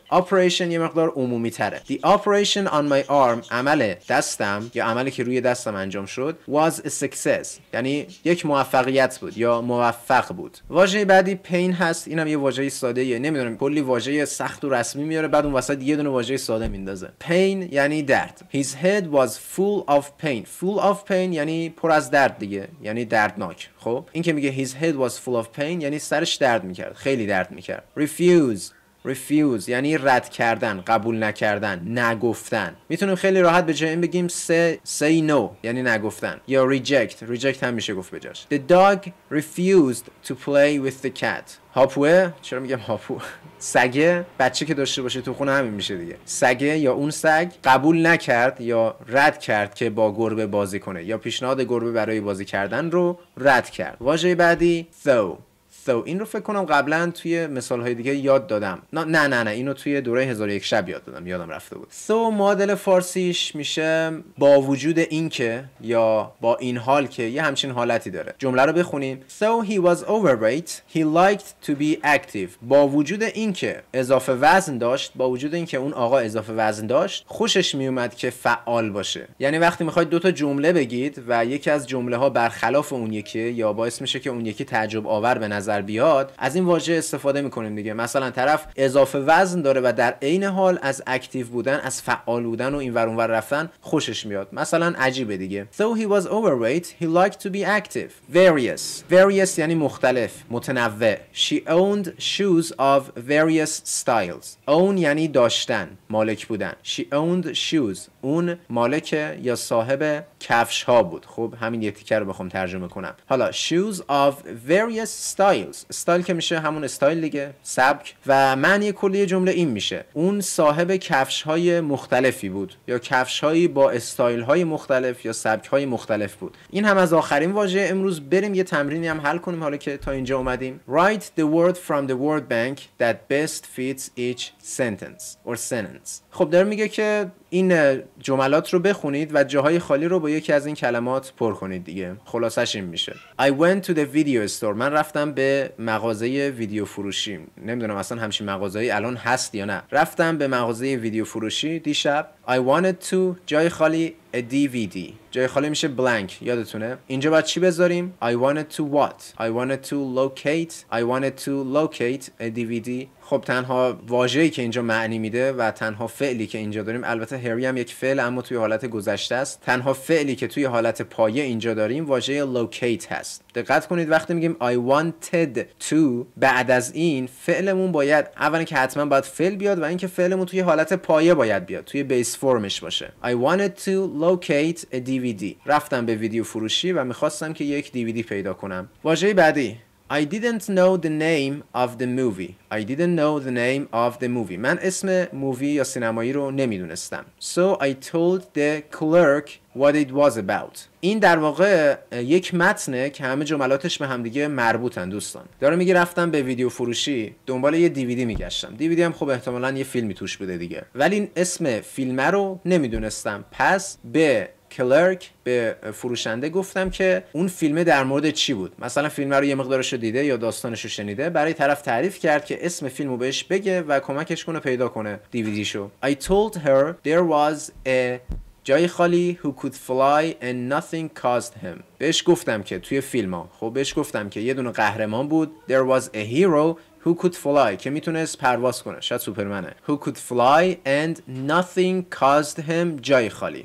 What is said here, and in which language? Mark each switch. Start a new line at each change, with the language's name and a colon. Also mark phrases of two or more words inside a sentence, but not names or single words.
Persian: operation یه مقدار عمومی تره.
English: The operation on my arm،
Persian: عمل دستم یا عملی که روی دستم انجام شد،
English: was a success،
Persian: یعنی یک موفقیت بود یا موفق بود. واژه بعدی pain هست، اینم یه واژه ساده ایه، نمیدونم کلی واژه سخت و رسمی میاره بعد اون وسط یه دونه واژه ساده میندازه. pain یعنی درد.
English: His head was full of pain. full of pain
Persian: یعنی پر از درد دیگه، یعنی دردناک. خب این که میگه
English: his head was full of pain
Persian: یعنی سرش درد میکرد، خیلی درد میکرد. refuse یعنی رد کردن، قبول نکردن، نگفتن. میتونیم خیلی راحت به جای این بگیم
English: say no
Persian: یعنی نگفتن، یا reject هم میشه گفت بجاش.
English: The dog refused to play with the cat.
Persian: هاپوه، چرا میگم هاپو؟ سگه، بچه که داشته باشه تو خونه همین میشه دیگه. سگه یا اون سگ قبول نکرد یا رد کرد که با گربه بازی کنه، یا پیشنهاد گربه برای بازی کردن رو رد کرد. واژه بعدی though. این رو فکر کنم قبلا توی مثالهای دیگه یاد دادم. نه اینو توی دوره 1001 شب یاد دادم، یادم رفته بود. معادل فارسیش میشه با وجود این که یا با این حال که، یه همچین حالتی داره. جمله رو بخونیم.
English: So he was overweight, he liked to be active.
Persian: با وجود این که اضافه وزن داشت، با وجود این که اون آقا اضافه وزن داشت، خوشش میومد که فعال باشه. یعنی وقتی میخواید دو تا جمله بگید و یکی از جمله ها برخلاف اون یکی یا باعث میشه که اون یکی تعجب آور به نظر بیاد، از این واژه استفاده میکنیم دیگه. مثلا طرف اضافه وزن داره و در عین حال از اکتیو بودن، از فعال بودن و اینور اونور رفتن خوشش میاد. مثلا عجیبه دیگه.
English: So he was overweight, he liked to be active.
Persian: Various یعنی مختلف، متنوع.
English: She owned shoes of various styles.
Persian: own یعنی داشتن، مالک بودن.
English: She owned shoes.
Persian: اون مالک یا صاحب کفش ها بود. خب همین یه تیکه رو بخوام ترجمه کنم.
English: حالا shoes of various styles.
Persian: استایل که میشه همون استایل دیگه، سبک. و معنی کلی جمله این میشه اون صاحب کفش های مختلفی بود یا کفش هایی با استایل های مختلف یا سبک های مختلف بود. این هم از آخرین واژه امروز. بریم یه تمرینی هم حل کنیم حالا که تا اینجا اومدیم.
English: Write the word from the word bank that best fits each sentence.
Persian: خب داره میگه که این جملات رو بخونید و جاهای خالی رو با یکی از این کلمات پر کنید دیگه. خلاصش این میشه.
English: I went to the video store.
Persian: من رفتم به مغازه ویدیو فروشی. نمیدونم اصلا همچین مغازه‌ای الان هست یا نه. رفتم به مغازه ویدیو فروشی دیشب.
English: I wanted to
Persian: جای خالی
English: a DVD.
Persian: جای خالی میشه blank، یادتونه؟ اینجا باید چی بذاریم؟
English: I wanted to what? I wanted to locate a DVD.
Persian: خب تنها واژه‌ای که اینجا معنی میده و تنها فعلی که اینجا داریم، البته هری هم یک فعل اما توی حالت گذشته است، تنها فعلی که توی حالت پایه اینجا داریم واژه locate هست. دقت کنید وقتی میگیم
English: I wanted to،
Persian: بعد از این فعلمون باید اولا که حتما باید فعل بیاد و اینکه فعلمون توی حالت پایه باید بیاد، توی بیس فرمش باشه.
English: I wanted to locate a DVD.
Persian: رفتم به ویدیو فروشی و میخواستم که یک DVD پیدا کنم. واژه بعدی
English: I didn't know the name of the movie.
Persian: من اسم مووی یا سینمایی رو نمیدونستم.
English: So I told the clerk what it was about.
Persian: این در واقع یک متنه که همه جملاتش به همدیگه مربوطن دوستان. داره میگه رفتم به ویدیو فروشی دنبال یه دیویدی میگشتم. دیویدی هم خب احتمالاً یه فیلمی توش بوده دیگه. ولی این اسم فیلم رو نمیدونستم. پس به کلرک، به فروشنده گفتم که اون فیلم در مورد چی بود. مثلا فیلم رو یه مقدارشو دیده یا داستانشو شنیده، برای طرف تعریف کرد که اسم فیلمو بهش بگه و کمکش کنه پیدا کنه دیویدیشو.
English: I told her there was a
Persian: جای خالی
English: who could fly and nothing caused him.
Persian: بهش گفتم که توی فیلم‌ها، خب بهش گفتم که یه دونه قهرمان بود.
English: There was a hero who could fly
Persian: که میتونست پرواز کنه، شاید سوپرمنه.
English: Who could fly and nothing caused him
Persian: جای خالی.